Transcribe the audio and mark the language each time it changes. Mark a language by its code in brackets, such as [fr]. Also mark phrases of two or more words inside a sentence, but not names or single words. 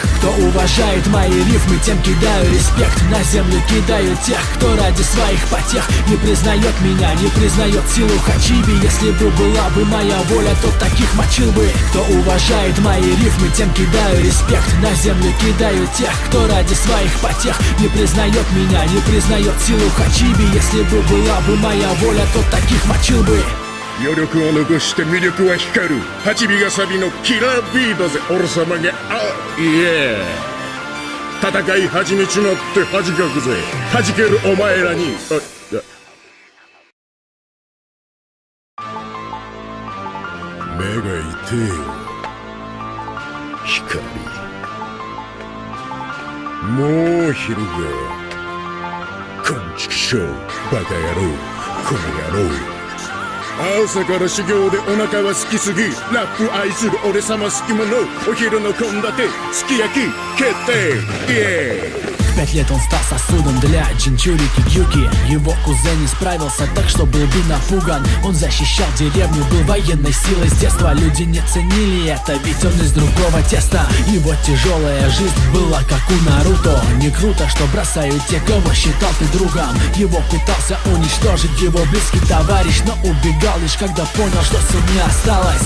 [ru] Кто уважает мои рифмы, тем кидаю респект. На землю кидаю тех, кто ради своих потех не признает меня, не признает силу Хачиби. Если бы была бы моя воля, то таких мочил бы. Кто уважает мои рифмы, тем кидаю респект. На землю кидаю тех, кто ради своих потех не признает меня, не признает силу Хачиби. Если бы была бы моя воля, то таких мочил бы. [ja] 余力を残して魅力は光る。ハチビがサビのキラービーだぜ俺様が。あ、いえ戦い始めちまって恥かくぜ。弾けるお前らに。目が痛えよ光。もう昼が。こんちくしょうバカ野郎この野郎。朝から修行でお腹は好きすぎ、ラップ愛する俺様好き者、お昼の献立すき焼き決定、イエーイ。 [ru] В 5 лет он стал сосудом для Джинчурики Кьюки. Его кузен не справился так, что был бы напуган. Он защищал деревню, был военной силой с детства. Люди не ценили это, ведь он из другого теста. Его тяжелая жизнь была как у Наруто. Не круто, что бросают те, кого считал ты другом. Его пытался уничтожить его близкий товарищ, но убегал лишь когда понял, что сил не осталось.